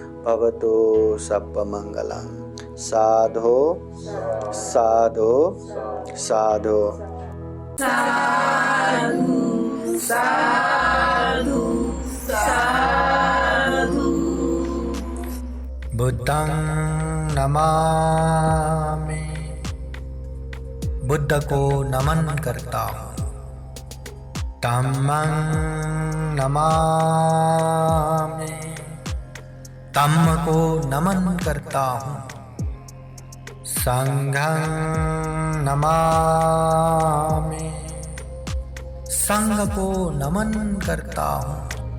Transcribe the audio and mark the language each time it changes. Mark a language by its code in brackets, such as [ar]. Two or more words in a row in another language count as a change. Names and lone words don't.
[pi] भवतु सब मंगलम। साधो साधो साधो साधु साधु साधु। बुद्धं नमामि, [hi] बुद्ध को नमन करता हूँ। [pi] धम्मं नमामि, [hi] धम्म को नमन करता हूँ। [pi] संघं नमामि, [hi] संघ को नमन करता हूँ।